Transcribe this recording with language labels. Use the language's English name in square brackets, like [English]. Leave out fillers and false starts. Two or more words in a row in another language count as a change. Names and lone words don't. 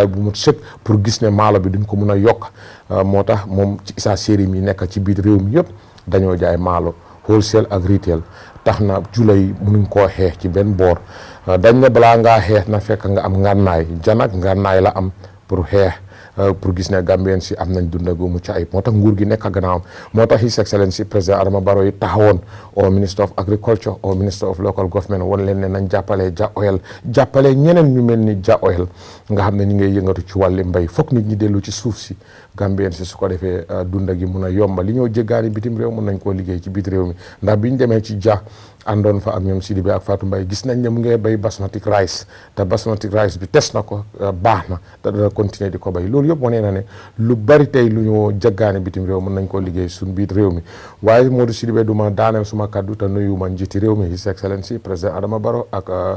[Wolof] bu mut sëkk pour gis ne maalo bi duñ ko mun a yokk moo tax moom ci isa sérim yi nekk ci biir réew mi yëpp dañoo jaay maalo wholesale ak retail tax na julay munuñ koo xeex ci benn boor dañ ne balaa ngaa xeex na fekk nga am ngànnaay janag ngànnaay la am pour xeex pour gis ne Gambien si am nañ dunda gu mucc ayib moo tax nguur gi nekk a gannaawam moo tax [English] His Excellency [Wolof] président Adama Barrow yi taxawoon au [English] Minister of Agriculture [Wolof] au [English] Minister of Local Government [Wolof] wan leen ne nañ jàppale Ja Oil jàppale ñeneen ñu mel ni Ja Oil nga xam ne ñi ngay yëngatu ci wàlli mbay foog nit ñi dellu ci suuf si Gambien si su ko defee dunda gi mun a yomba li ñoo jéggaani bitim réew mun nañ koo liggéey ci biit réew mi ndax biñ demee ci Ja àndoon fa ak ñoom Sidibé ak Fatou Mbaye gis nañ ne mu ngay bay [English] basmati rice [Wolof] te [English] basmati rice [Wolof] bi tes na ko baax na te dana continuer di ko bay loolu yëpp wane na ne lu bari tey lu ñu jaggaane bitim réew mën nañ koo liggéey suñ biit réew mi waaye Modou Sidibé du ma daaneel suma kaddu te nuyu ma njiiti réew mi [English] His Excellency [Wolof] président Adama Barrow ak